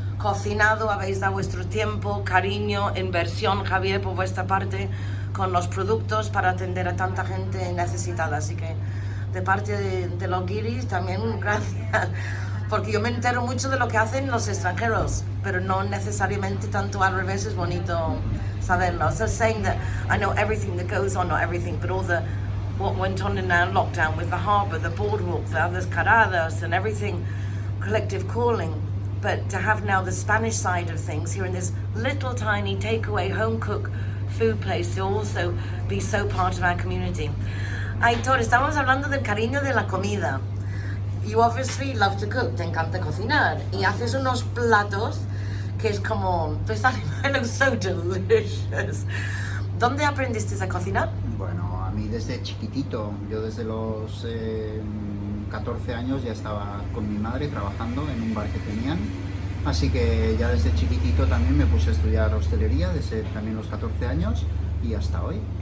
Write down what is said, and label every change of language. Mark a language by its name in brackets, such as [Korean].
[Spanish] cocinado, habéis dado vuestro tiempo, cariño, inversión, Javier, por vuestra parte, con los productos para atender a tanta gente necesitada. Así que de parte de los guiris también gracias, porque yo me entero mucho de lo que hacen los extranjeros, pero no necesariamente tanto al revés. Es bonito saberlo. [English] So saying that I know everything that goes on, not everything, but all the what went on in our lockdown with the harbour, the boardwalk, the other caradas and everything, collective calling. But to have now the Spanish side of things here in this little tiny takeaway home cook food place to also be so part of our community. [Spanish] Aitor, estamos hablando del cariño de la comida. [English] You obviously love to cook, [Spanish] te encanta cocinar y haces unos platos que es como, pues [English] look so delicious. [Spanish] ¿Dónde aprendiste a cocinar? Bueno, a mí desde chiquitito, yo desde los 14 años ya estaba con mi madre trabajando en un bar que tenían, así que ya desde chiquitito también me puse a estudiar hostelería desde también los 14 años y hasta hoy.